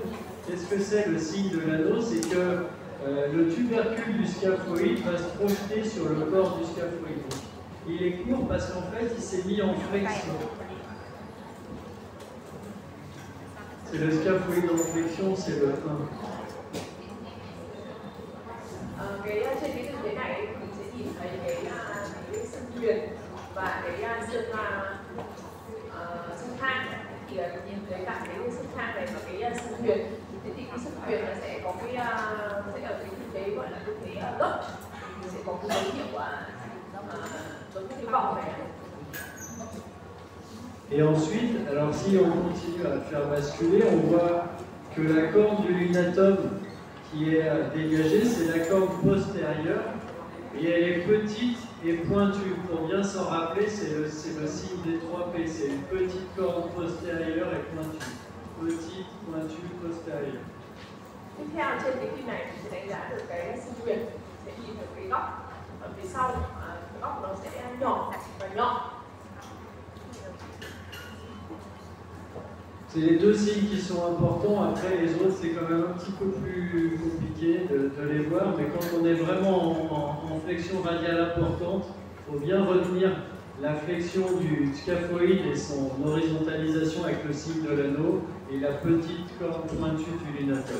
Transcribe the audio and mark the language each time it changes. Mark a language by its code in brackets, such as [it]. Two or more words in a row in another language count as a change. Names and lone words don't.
[fr] Qu'est-ce que c'est le signe de l'anneau? C'est que le tubercule du scaphoïde va se projeter sur le corps du scaphoïde. Il est court parce qu'en fait, il s'est mis en flexion. C'est le scaphoïde en flexion, c'est le 1. [vi] Trên cái tư thế này mình sẽ nhìn thấy cái xương huyền và cái xương thang thì nhìn thấy cả cái xương thang này và cái xương huyền thì cái xương huyền nó sẽ có cái sẽ ở cái tư thế gọi là tư thế gấp thì sẽ có cái dấu hiệu giống như cái vòng này. [fr] Et ensuite, alors si on continue à faire basculer, on voit que la corne du lunatum qui est dégagée, c'est la corne postérieure et elle est petite et pointue. Pour bien s'en rappeler, c'est le signe des 3 P, c'est une petite corne postérieure et pointue. Petite, pointue, postérieure. [vi] Tiếp theo trên cái phim này thì sẽ đánh giá được cái xương huyền, sẽ nhìn được cái góc ở phía sau, cái góc nó sẽ nhỏ và nhọn. [fr] C'est les deux signes qui sont importants. Après, les autres, c'est quand même un petit peu plus compliqué de les voir. Mais quand on est vraiment en flexion radiale importante, il faut bien retenir la flexion du scaphoïde et son horizontalisation avec le signe de l'anneau et la petite corne pointue du lunatum.